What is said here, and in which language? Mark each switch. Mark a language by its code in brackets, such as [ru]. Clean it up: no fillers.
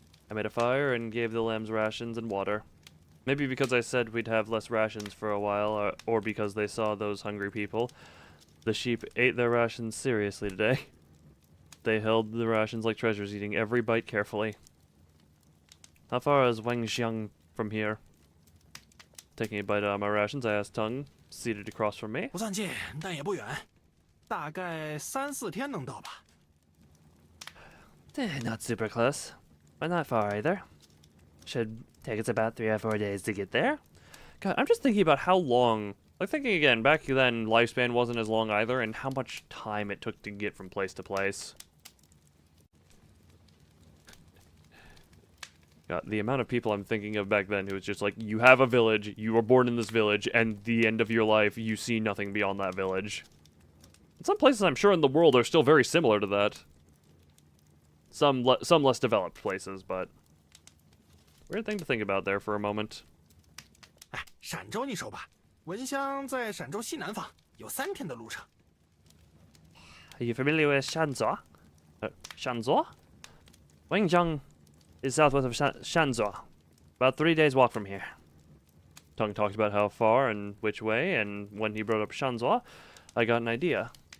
[en] I made a fire and gave the lambs rations and water. Maybe because I said we'd have less rations for a while, or because they saw those hungry people. The sheep ate their rations seriously today. They held the rations like treasures, eating every bite carefully. How far is Wangxiang from here? Taking a bite out of my rations, I asked Tongue, seated across from me. [zh] 不算近，但也不远，大概3、4天能到吧。 [en] Not super close, but not far either. Should take us about 3 or 4 days to get there. God, I'm just thinking about how long... Like, thinking again, back then, lifespan wasn't as long either, and how much time it took to get from place to place. God, the amount of people I'm thinking of back then who was just like, you have a village, you were born in this village, and the end of your life, you see nothing beyond that village. And some places I'm sure in the world are still very similar to that. Some less developed places, but... Weird thing to think about there for a moment. [zh] 哎，陕州你熟吧？蚊香在陕州西南方，有3天的路程。 [en] Are you familiar with Shanzhou? Shanzhou? Wangjiang is southwest of Shanzhou. About 3 days' walk from here. Tongue talked about how far and which way, and when he brought up Shanzhou, I got an idea.